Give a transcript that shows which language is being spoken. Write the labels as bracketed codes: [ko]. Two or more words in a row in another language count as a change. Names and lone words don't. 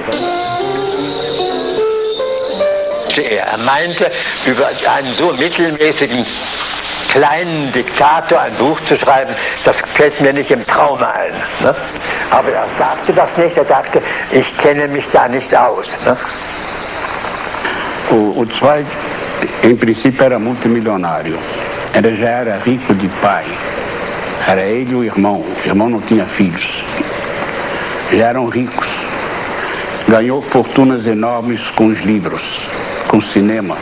[de] Er meinte, über einen so mittelmäßigen kleinen Diktator ein Buch zu schreiben, das fällt mir nicht im Traume ein. Ne? Aber er sagte das nicht, er sagte, ich kenne mich da nicht aus. Ne? [pt] O Zweig, em princípio, era multimilionário. Ele já era rico de pai. Era ele e o irmão. O irmão não tinha filhos. Já eram ricos. Ganhou fortunas enormes com os livros, com o cinema.